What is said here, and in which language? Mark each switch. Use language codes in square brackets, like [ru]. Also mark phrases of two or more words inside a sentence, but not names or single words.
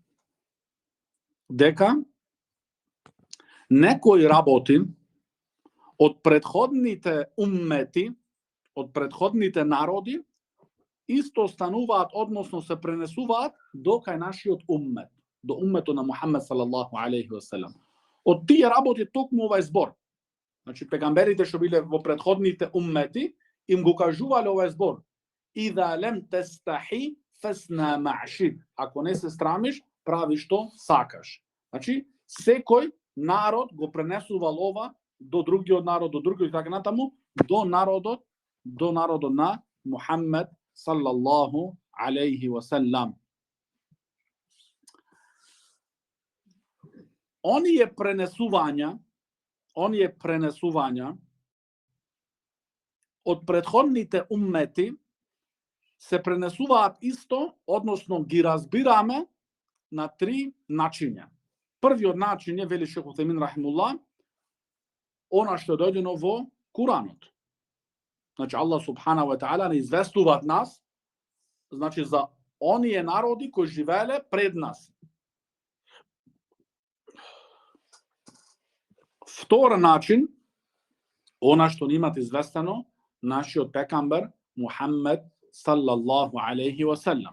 [mk] дека некои работи од претходните уммети, од претходните народи, исто стануваат, односно се пренесуваат до кај нашиот уммет, до умметот на Мухаммед [ar] صلى الله عليه وسلم. [mk] Од тие работи токму овај збор. Значи, пегамберите што биле во претходните уммети, им го кажувале овај збор. [ar] إذا لم تستحي فاصنع ما شئت. [mk] Ако не се страмиш, прави што сакаш. Значи, секој народ го пренесувал ова до другиот народ, до другиот така натаму, до народот на Мухаммед [ar] صلى الله عليه وسلم. [mk] Оние пренесувања од претходните уммети се пренесуваат исто, односно ги разбираме на три начиња. Првиот начин е, вели шех Усајмин рахимуллах, она што е дојдено во Куранот. Значи, Аллах [ar] سبحانه وتعالى [mk] не известуваат нас, значи, за оние народи кои живееле пред нас. Втор начин, она што ни имат известено, нашиот пекамбер Мухаммед [ar] صلى الله عليه وسلم.